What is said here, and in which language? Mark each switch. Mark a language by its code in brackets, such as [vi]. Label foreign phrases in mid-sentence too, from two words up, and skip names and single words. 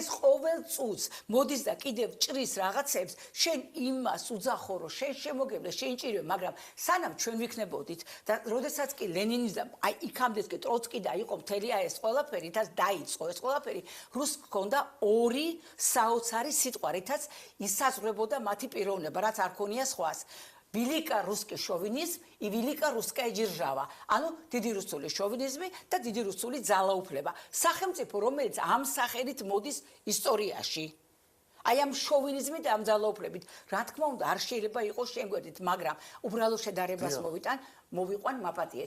[ka] ყოველ წუთს მოდის და კიდევ ჭრის რაღაცებს შენ იმას უძახო რომ შენ შემოგევლე შენ ჭირვე მაგრამ სანამ ჩვენ ვიქნებოდით და როდესაც კი ლენინის და აი იქამდე კი ტროცკი და იყო მთელი ეს ყველაფერი და დაიწყო ეს ყველაფერი რუსს ჰქონდა ორი საოცარი სიტყვა რითაც ისაზღვრებოდა მათი პიროვნება რაც არ ქონია სხვას [ru] велика русский шовинизм и велика русская держава. [ka] ანუ დიდი რუსული შოვინიზმი და დიდი რუსული ძალაუფლება. სახელმწიფო რომელიც ამ სახელით მოდის ისტორიაში. აი ამ შოვინიზმით და ამ ძალაუფლებით, რა თქმა უნდა, არ შეიძლება იყოს შემგვერდით, მაგრამ უბრალო შედარებას მოვიყვან მაპატიეთ.